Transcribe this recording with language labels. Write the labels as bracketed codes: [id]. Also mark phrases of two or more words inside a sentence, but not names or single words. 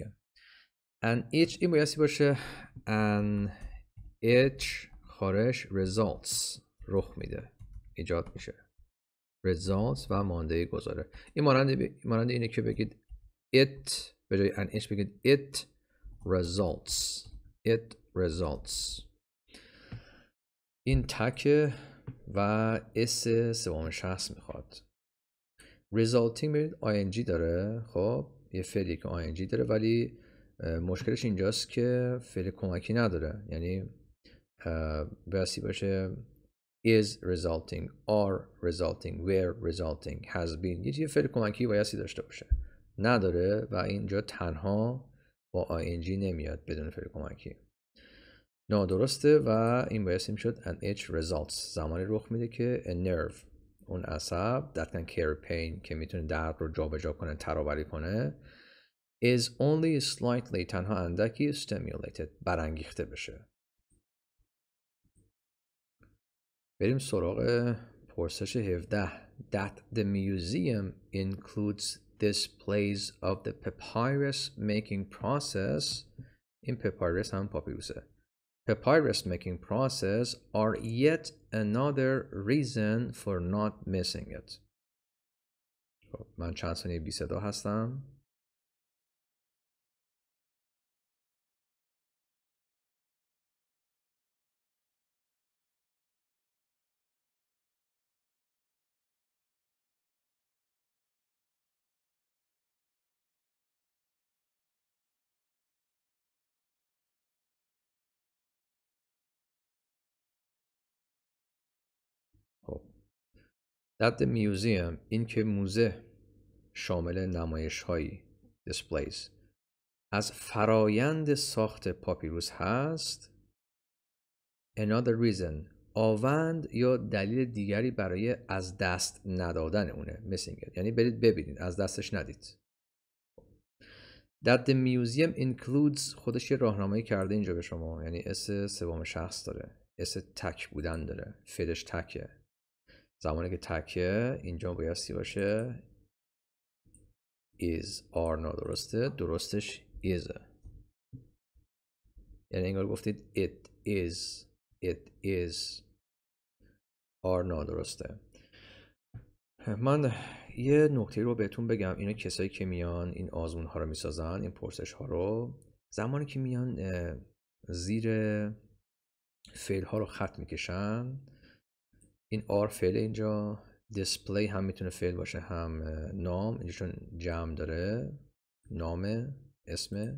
[en] An itch [fa] این بایستی باشه [en] an itch [fa] خارش results رخ میده، ایجاد میشه، results و مانده گذاره. این مانند اینه که بگید it به جای [en] an itch [fa] بگید [en] it results. [fa] این تک و اس سوم شخص میخواد. resulting ببینید ing داره. خب یه فعلی که ing داره ولی مشکلش اینجاست که فعل کمکی نداره، یعنی بایستی باشه [en] is resulting, are resulting, were resulting, has been. [fa] یه فعل کمکی بایستی داشته باشه، نداره و اینجا تنها با ing نمیاد بدون فعل کمکی، نادرسته و این بایستی میشد [en] an itch results. [fa] زمانی رخ میده که [en] a nerve [fa] اون عصب [en] that can carry pain [fa] که میتونه درد رو جابجا کنه، ترابری کنه [en] is only slightly [fa] تنها اندکی stimulated برانگیخته بشه. بریم سراغ پرسش 17. [en] That the museum includes displays of the papyrus making process. [fa] این papyrus هم پاپیروسه. [en] Papyrus making process are yet another reason for not missing it. [fa] خب من چند ثانیه بی صدا هستم. [en] That the museum [fa] این که موزه شامل نمایش هایی displays از فرایند ساخت پاپیروس هست. [en] Another reason [fa] آوند یا دلیل دیگری برای از دست ندادن اونه [en] missing it، [fa] یعنی برید ببینید از دستش ندید. [en] That the museum includes [fa] خودش یه راهنمایی کرده اینجا به شما، یعنی اس سوم شخص داره، اس تک بودن داره، فعلش تکه. زمانی که تکه اینجا بایستی باشه [en] is are [fa] نادرسته، درستش isه، یعنی انگار گفتید [en] it is are [fa] نادرسته. من یه نکته رو بهتون بگم، اینا کسایی که میان این آزمون ها رو میسازن، این پرسش ها رو، زمانی که میان زیر فعل ها رو خط میکشن، این آر فعل اینجا، دیسپلی هم میتونه فعل باشه هم نام، اینجا چون جمع داره نام اسم.